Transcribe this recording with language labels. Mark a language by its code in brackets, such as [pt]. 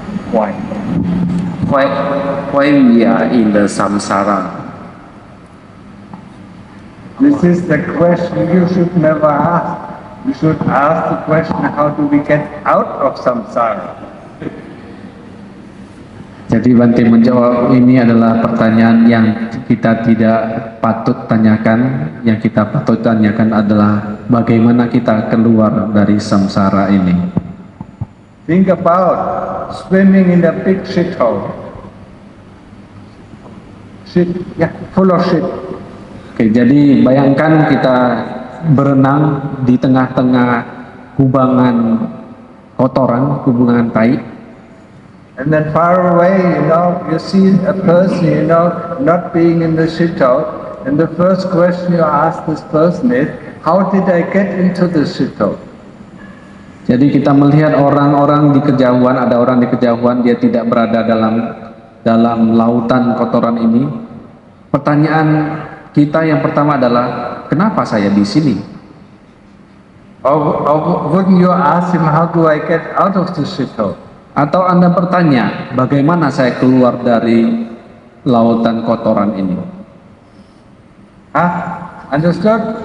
[en] Why? Why we are in the samsara? This is the question you should never ask. You should ask the question, how do we get out of samsara? [id] Jadi Bante menjawab, ini adalah pertanyaan yang kita tidak patut tanyakan. Yang kita patut tanyakan adalah bagaimana kita keluar dari samsara ini. [en] Think about swimming in the big shit hole. Shit, yeah, full of shit. [id] Oke, jadi bayangkan kita berenang di tengah-tengah kubangan kotoran, kubangan tai. [en] And then far away, you see a person, not being in the shit hole. And the first question you ask this person is, how did I get into the shit hole? [id] Jadi kita melihat orang-orang di kejauhan, ada orang di kejauhan, dia tidak berada dalam lautan kotoran ini. Pertanyaan kita yang pertama adalah, kenapa saya di sini? [en] Or wouldn't you ask him, how do I get out of the shit hole? [id] Atau Anda bertanya, bagaimana saya keluar dari lautan kotoran ini? [en] Understood?